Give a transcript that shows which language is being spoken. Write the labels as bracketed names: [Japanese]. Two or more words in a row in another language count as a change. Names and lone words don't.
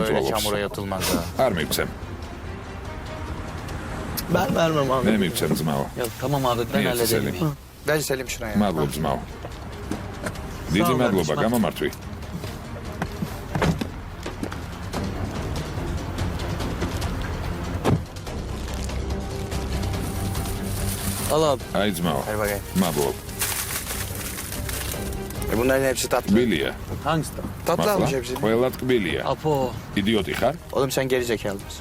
[Turkish] Böyle [Georgian] წვალობს? [Turkish] çamura yatılmaz ha. [Georgian] არ მივცემ. [Turkish] Ben vermem abi. [Georgian] მე მივცემ ძმაო. [Turkish] Ya tamam abi ben [Georgian] მიეცი [Turkish] hallederim. [Georgian] სელიმ. [Turkish] Ver Selim şuna ya. [Georgian] მადლობ ძმაო. დიდი მადლობა, გამომართვი. [Turkish] Al abi. [Georgian] აი ძმაო. [Turkish] Hadi bakayım. [Georgian] მადლობ. [Turkish] Bunların hepsi tatlı. [Georgian] ტკბილია. [Turkish] Hangisi? Tatlı almış [Georgian] მართლა? [Turkish] hepsi. [Georgian] ყველა ტკბილია. [Turkish] Apo. [Georgian] იდიოტი ხარ? [Turkish] Oğlum sen geri zekalı mısın?